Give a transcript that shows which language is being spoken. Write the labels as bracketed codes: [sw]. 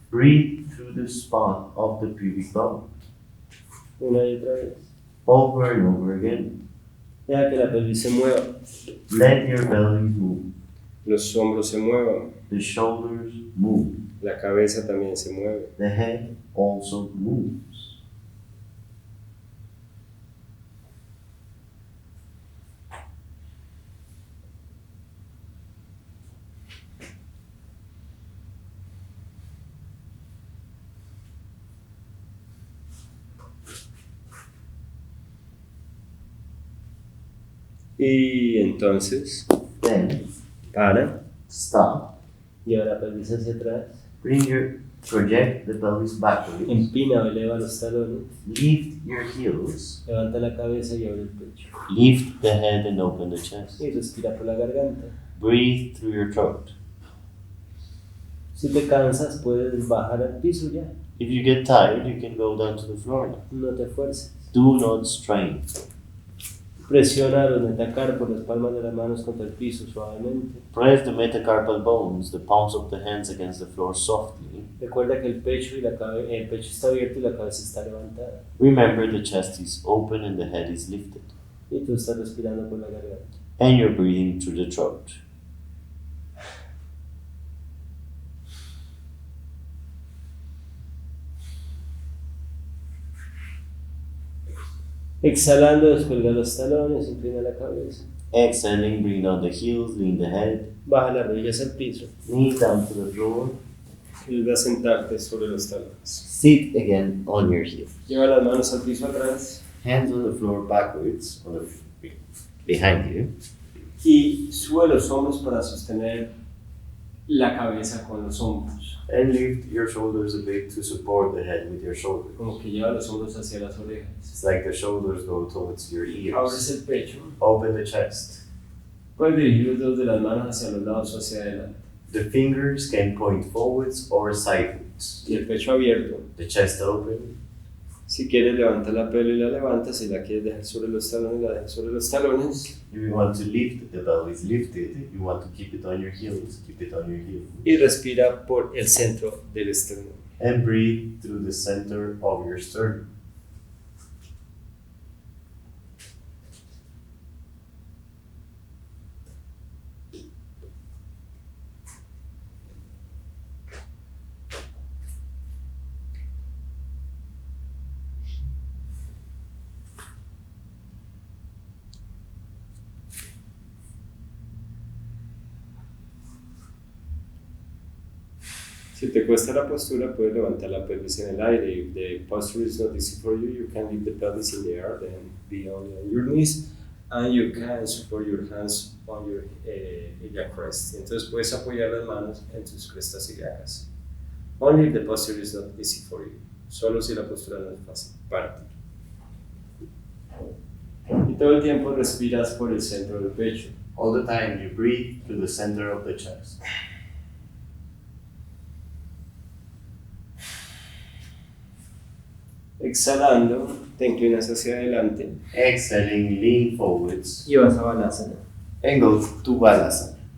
[en] breathe through the spot of the pubic bone, [es] Una y otra vez. [en] over and over again. [es] Deja que la pelvis se mueva. [en] Let your belly move, [es] Los hombros se muevan. [en] the shoulders move, [es] La cabeza también se mueve. [en] the head also moves. [es] Y entonces, [en] Then [es] para. [en] stop. [es] Lleva la pelvis hacia atrás. [en] Project the pelvis backwards. [es] Empina o eleva los talones. [en] Lift your heels. [es] Levanta la cabeza y abre el pecho. [en] Lift the head and open the chest. [es] Y respira por la garganta. [en] Breathe through your throat. [es] Si te cansas, puedes bajar al piso ya. [en] If you get tired, you can go down to the floor now. [es] No te fuerces. [en] Do not strain. [es] Presiona los metacarpos, las palmas de las manos contra el piso suavemente. [en] Press the metacarpal bones, the palms of the hands against the floor softly. [es] Recuerda que el pecho está abierto y la cabeza está levantada. [en] Remember the chest is open and the head is lifted. [es] Y tú estás respirando por la garganta. [en] And you're breathing through the throat. [es] Exhalando, descuelga los talones, inclina la cabeza. [en] Exhaling, bring down the heels, lean the head. [es] Baja las rodillas al piso. [en] Knee down to the floor. [es] Y vuelve a sentarte sobre los talones. [en] Sit again on your heels. [es] Lleva las manos al piso atrás. [en] Hands on the floor backwards, behind you. [es] Y sube los hombros para sostener la cabeza con los hombros. [en] And lift your shoulders a bit to support the head with your shoulders. [es] Como que lleva los hombros hacia las orejas. [en] It's like the shoulders go towards your [es] Abres [en] ears. [es] el pecho. [en] Open the chest. [es] Puedes dirigir los dedos de las manos hacia los lados o hacia adelante. [en] The fingers can point forwards or sideways. [es] Y el pecho abierto. [en] The chest open. [es] Si quieres levantar la pelo y la levantas. Si la quieres dejar sobre los talones, la dejas sobre los talones. [en] If you want to lift, the belly is lifted. If you want to keep it on your heels, keep it on your heels. [es] Y respira por el centro del esternón. [en] And breathe through the center of your sternum. [es] Si te cuesta la postura, puedes levantar la pelvis en el aire. [en] If the posture is not easy for you, you can leave the pelvis in the air, then be only on your knees, and you can support your hands on your iliac crest. [es] Entonces puedes apoyar las manos en tus crestas ilíacas. [en] Only if the posture is not easy for you. [es] solo si la postura no es fácil. Párate. Y todo el tiempo respiras por el centro del pecho. [en] All the time you breathe through the center of the chest. [es] Exhalando, te inclinas hacia adelante [en] Exhaling, lean forwards [es] y vas a bharadvajasana, [en] and go to bharadvajasana.